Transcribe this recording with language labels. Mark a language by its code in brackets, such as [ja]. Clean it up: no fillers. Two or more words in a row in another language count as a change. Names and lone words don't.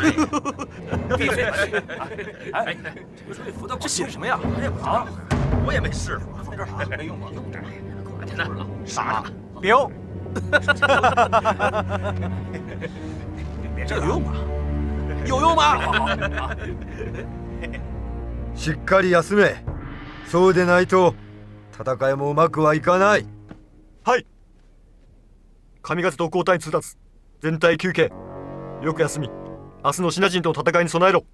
[zh] 闭嘴！哎，这写什么呀？啊，我也没试过，放这儿没用吗？用这儿，快点的，傻子，彪。这有用吗？有用吗？ [ja] しっかり休め。そうでないと戦いもうまくはいかない。はい。神風と交代通達。全体休憩。よく休み。明日のシナ人との戦いに備えろ。